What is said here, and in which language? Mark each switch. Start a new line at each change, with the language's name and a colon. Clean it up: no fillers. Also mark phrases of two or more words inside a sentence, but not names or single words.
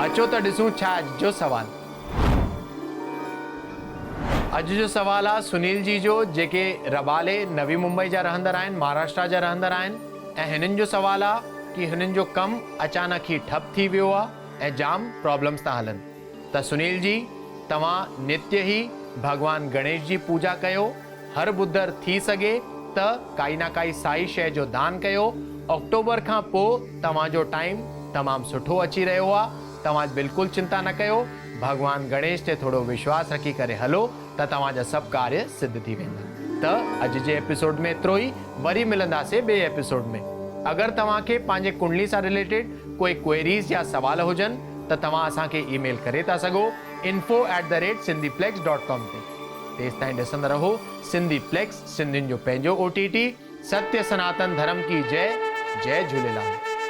Sindhi: अचो त ॾिसूं छा अॼु जो सवाल। अॼु जो सवाल आहे सुनील जी जो, जेके रबाले नवी मुंबई जा रहंदड़ आहिनि, महाराष्ट्र जा रहंदड़ आहिनि। ऐं हिननि जो सवाल आहे कि हिननि जो कमु अचानक ई ठप थी वियो आहे ऐं जाम प्रॉब्लम्स था हलनि। त सुनील जी, तव्हां नित्य ई भगवान गणेश जी पूजा कयो। हर बुधर थी सघे त काई ना काई साई शइ जो दान कयो। अक्टूबर खां पोइ तव्हांजो टाइम तमामु सुठो अची रहियो आहे। तव्हां बिल्कुलु चिंता न कयो, भगवान गणेश ते थोरो विश्वास रखी करे हलो त तव्हांजा सभु कार्य सिद्ध थी वेंदा। त अॼु जे एपिसोड में एतिरो ई। वरी मिलंदासीं ॿिए एपिसोड में। अगरि तव्हांखे पंहिंजे कुंडली सां रिलेटेड कोई क्वेरीज़ या सवाल हुजनि त तव्हां असांखे ईमेल करे था सघो info@sindhiplex.com ते। तेसिताईं ॾिसंदा रहो सिंधीप्लेक्स, सिंधियुनि जो पंहिंजो OTT।
Hindi: सत्य सनातन धर्म की जय।
Sindhi: जय झूलेलाल।